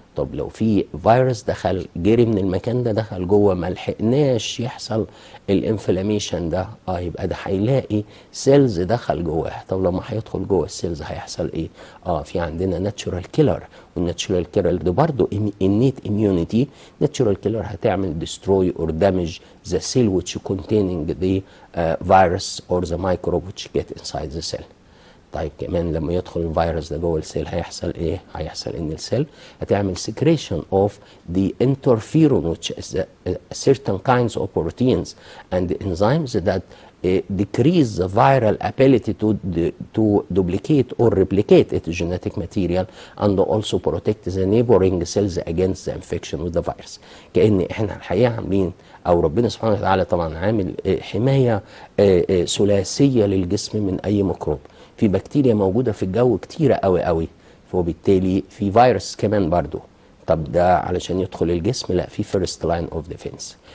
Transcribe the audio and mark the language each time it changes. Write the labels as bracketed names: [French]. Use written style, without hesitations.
[Arabic] طب لو في فيروس دخل جري من المكان ده دخل جوه، ما لحقناش يحصل الانفلاميشن ده، يبقى ده هيلاقي سيلز دخل جواه. طب لما هيدخل جوه السيلز هيحصل ايه؟ في عندنا ناتشورال كيلر، والناتشورال كيلر ده برضه innate immunity. ناتشورال كيلر هتعمل [English] destroy or damage the cell which containing the virus or the microbe which get inside the cell. [Arabic] طيب كمان لما يدخل الفيروس ده جوه السيل هيحصل ايه؟ هيحصل ان السيل هتعمل [English] secretion of the interferon which is certain kinds of proteins and enzymes that decrease the viral ability to duplicate or replicate its genetic material and also protect the neighboring cells against the infection with the virus. [Arabic] كأن احنا الحقيقة عاملين، او ربنا سبحانه وتعالى طبعا عامل حماية ثلاثية للجسم من اي ميكروب. في بكتيريا موجودة في الجو كتيرة قوي قوي، وبالتالي في فيروس كمان برضو. طب ده علشان يدخل الجسم، لا، في [English] First line of defence.